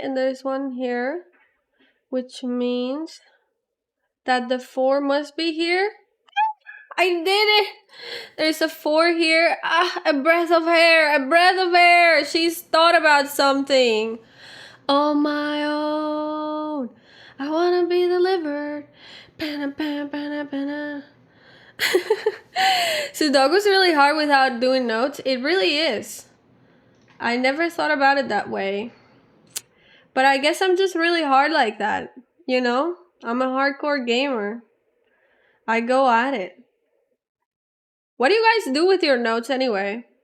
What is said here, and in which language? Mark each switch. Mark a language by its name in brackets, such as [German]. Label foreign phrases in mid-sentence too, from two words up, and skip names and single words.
[English] And there's 1 here, which means that the 4 must be here. I did it! There's a 4 here. Ah, a breath of air, a breath of air. She's thought about something. On my own, I wanna be delivered. Pana, pana, pana, pana. Sudoku's really hard without doing notes. It really is. I never thought about it that way. But I guess I'm just really hard like that. You know? I'm a hardcore gamer. I go at it. What do you guys do with your notes anyway?